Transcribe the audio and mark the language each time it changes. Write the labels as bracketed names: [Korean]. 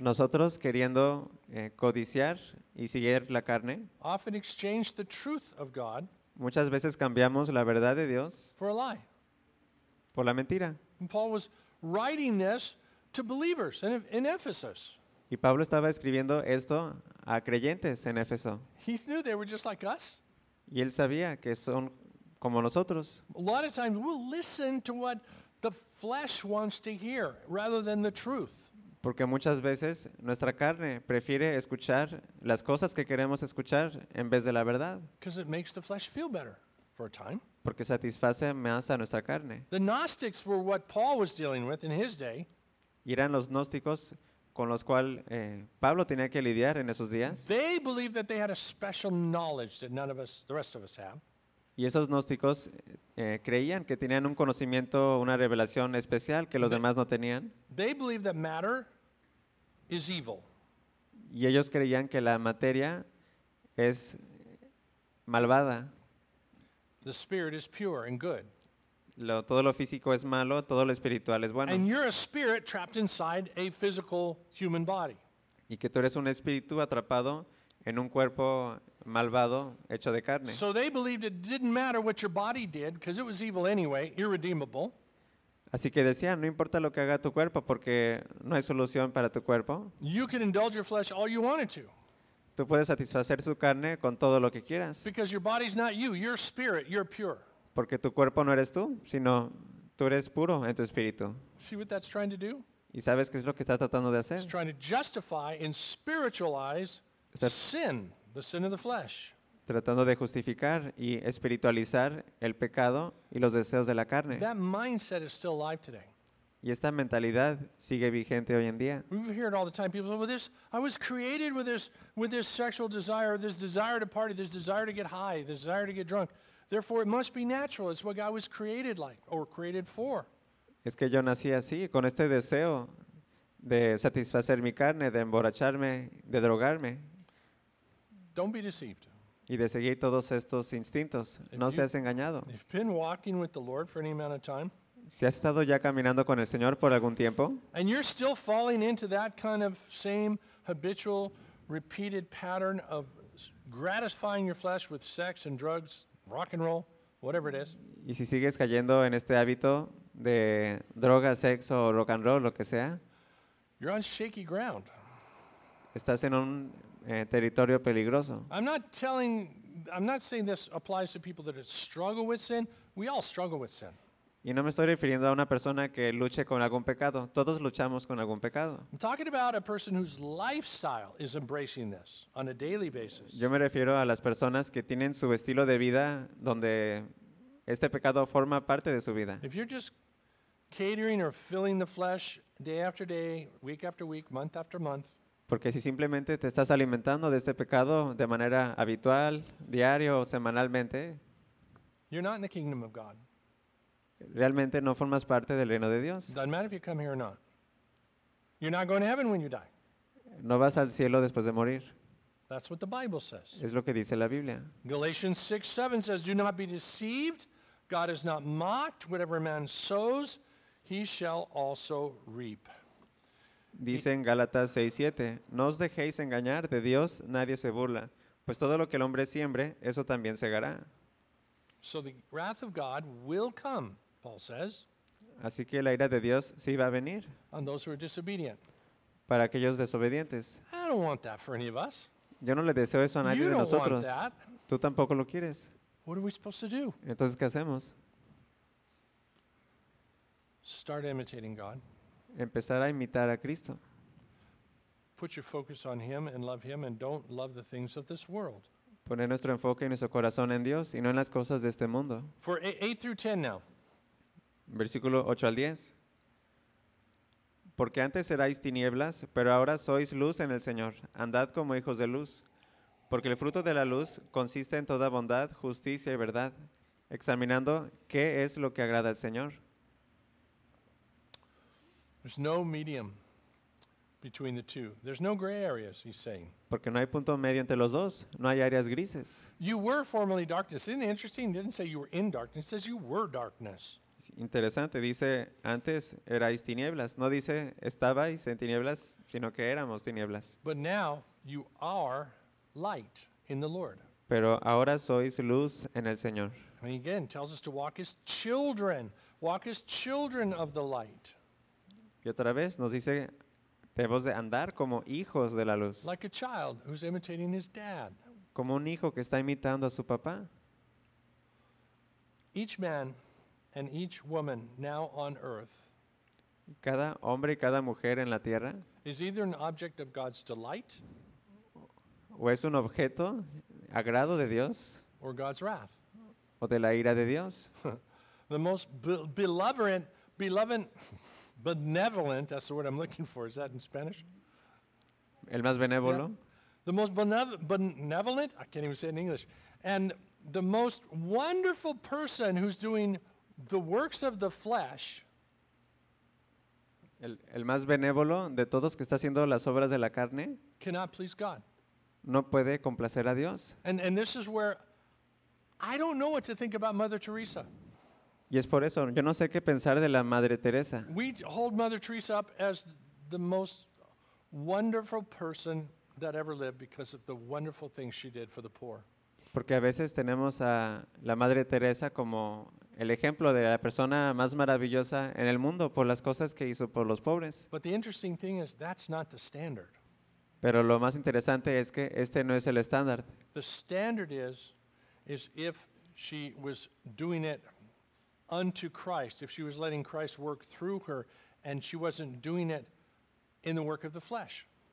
[Spanish] nosotros queriendo codiciar y seguir la carne, [English] often exchange the truth of God. [Spanish] Muchas veces cambiamos la verdad de Dios [English] for a lie. [Spanish] Por la mentira. [English] And Paul was writing this to believers in Ephesus. [Spanish] Y Pablo estaba escribiendo esto a creyentes en Éfeso. [English] He knew they were just like us. [Spanish] Y él sabía que son como nosotros. [English] A lot of times we'll listen to what the flesh wants to hear rather than the truth. [Spanish] Porque muchas veces nuestra carne prefiere escuchar las cosas que queremos escuchar en vez de la verdad. [English] Because it makes the flesh feel better for a time. [Spanish] Porque satisface más a nuestra carne. [English] The Gnostics were what Paul was dealing with in his day. [Spanish] Y eran los gnósticos con los cuales Pablo tenía que lidiar en esos días. [English] They believed that they had a special knowledge that none of us, the rest of us, have. [Spanish] Y esos gnósticos creían que tenían un conocimiento, una revelación especial que los demás no tenían. [English] They believe that matter is evil. [Spanish] Y ellos creían que la materia es malvada. [English] The spirit is pure and good. [Spanish] Todo lo físico es malo, todo lo espiritual es bueno. [English] And you're a spirit trapped inside a physical human body. [Spanish] Y que tú eres un espíritu atrapado en un cuerpo malvado hecho de carne. [English] So they believed it didn't matter what your body did because it was evil anyway, irredeemable. [Spanish] Así que decían, no importa lo que haga tu cuerpo porque no hay solución para tu cuerpo. [English] You can indulge your flesh all you wanted to. [Spanish] Tú puedes satisfacer su carne con todo lo que quieras. [English] Because your body's not you, you're spirit, you're pure. [Spanish] Porque tu cuerpo no eres tú, sino tú eres puro en tu espíritu. [English] See what that's trying to do? [Spanish] ¿Y sabes qué es lo que está tratando de hacer? [English] It's trying to justify and spiritualize sin. The sin of the flesh. [Spanish] Tratando de justificar y espiritualizar el pecado y los deseos de la carne. [English] That mindset is still alive today. [Spanish] Y esta mentalidad sigue vigente hoy en día. [English] We hear it all the time. People say, "Well, this I was created with this sexual desire, this desire to party, this desire to get high, this desire to get drunk. Therefore, it must be natural. It's what God was created like or created for." [Spanish] Es que yo nací así, con este deseo de satisfacer mi carne, de emborracharme, de drogarme. [English] Don't be deceived. [Spanish] Y de seguir todos estos instintos, no seas engañado. [English] If you've been walking with the Lord for any amount of time, [Spanish] si has estado ya caminando con el Señor por algún tiempo, [English] and you're still falling into that kind of same habitual, repeated pattern of gratifying your flesh with sex and drugs, rock and roll, whatever it is. [Spanish] Y si sigues cayendo en este hábito de droga, sexo, rock and roll, lo que sea, [English] you're on shaky ground. [Spanish] Estás en un territorio peligroso. [English] I'm not saying this applies to people that struggle with sin. We all struggle with sin. [Spanish] Y no me estoy refiriendo a una persona que luche con algún pecado. Todos luchamos con algún pecado. [English] I'm talking about a person whose lifestyle is embracing this on a daily basis. [Spanish] Yo me refiero a las personas que tienen su estilo de vida donde este pecado forma parte de su vida. [English] If you're just catering or filling the flesh day after day, week after week, month after month. [Spanish] Porque si simplemente te estás alimentando de este pecado de manera habitual, diario o semanalmente, [English] you're not in the kingdom of God. [Spanish] Realmente no formas parte del reino de Dios. [English] Doesn't matter if you come here or not. You're not going to heaven when you die. [Spanish] No vas al cielo después de morir. [English] That's what the Bible says. [Spanish] Es lo que dice la Biblia. [English] Galatians 6:7 says, "Do not be deceived. God is not mocked. Whatever a man sows, he shall also reap." [Spanish] Dice en Gálatas 6:7, no os dejéis engañar, de Dios nadie se burla, pues todo lo que el hombre siembre, eso también segará. [English] So the wrath of God will come, Paul says. [Spanish] Así que la ira de Dios sí va a venir. [English] On those who are disobedient. [Spanish] Para aquellos desobedientes. [English] I don't want that for any of us. [Spanish] Yo no le deseo eso a nadie [English] you [Spanish] de nosotros. [English] Don't want that. [Spanish] Tú tampoco lo quieres. [English] What are we supposed to do? [Spanish] Entonces, ¿qué hacemos? [English] Start imitating God. [Spanish] Empezar a imitar a Cristo. [English] Put your focus on him and love him and don't love the things of this world. [Spanish] Poner nuestro enfoque y nuestro corazón en Dios y no en las cosas de este mundo. [English] For 8 through 10 now. [Spanish] Versículo 8 al 10. Porque antes erais tinieblas, pero ahora sois luz en el Señor. Andad como hijos de luz. Porque el fruto de la luz consiste en toda bondad, justicia y verdad, examinando qué es lo que agrada al Señor. [English] There's no medium between the two. There's no gray areas, he's saying. [Spanish] Porque no hay punto medio entre los dos. No hay áreas grises. [English] You were formerly darkness. Isn't it interesting? It didn't say you were in darkness. It says you were darkness. [Spanish] Es interesante. Dice, antes erais tinieblas. No dice, estabais en tinieblas, sino que éramos tinieblas. [English] But now you are light in the Lord. [Spanish] Pero ahora sois luz en el Señor. [English] And again, tells us to walk as children. Walk as children of the light. [Spanish] Y otra vez nos dice, debemos de andar como hijos de la luz. [English] Like a child who's imitating his dad. [Spanish] Como un hijo que está imitando a su papá. [English] Each man and each woman now on earth. [Spanish] Cada hombre y cada mujer en la tierra [English] is either an object of God's delight, [Spanish] o es un objeto agrado de Dios, [English] or God's wrath. [Spanish] O de la ira de Dios. [English] The most beloved, benevolent, that's the word I'm looking for, is that in Spanish? [Spanish] El más benévolo. Yeah. [English] The most benevolent, I can't even say it in English, and the most wonderful person who's doing the works of the flesh. [Spanish] El más benévolo de todos que está haciendo las obras de la carne. [English] Cannot please God. [Spanish] No puede complacer a Dios. [English] And this is where I don't know what to think about Mother Teresa. [Spanish] Y es por eso, yo no sé qué pensar de la Madre Teresa. [English] We hold Mother Teresa up as the most wonderful person that ever lived because of the wonderful things she did for the poor. [Spanish] Porque a veces tenemos a la Madre Teresa como el ejemplo de la persona más maravillosa en el mundo por las cosas que hizo por los pobres. [English] But the interesting thing is that's not the standard. [Spanish] Pero lo más interesante es que este no es el estándar. [English] The standard is if she was doing it unto Christ, if she was letting Christ work through her and she wasn't doing it in the work of the flesh.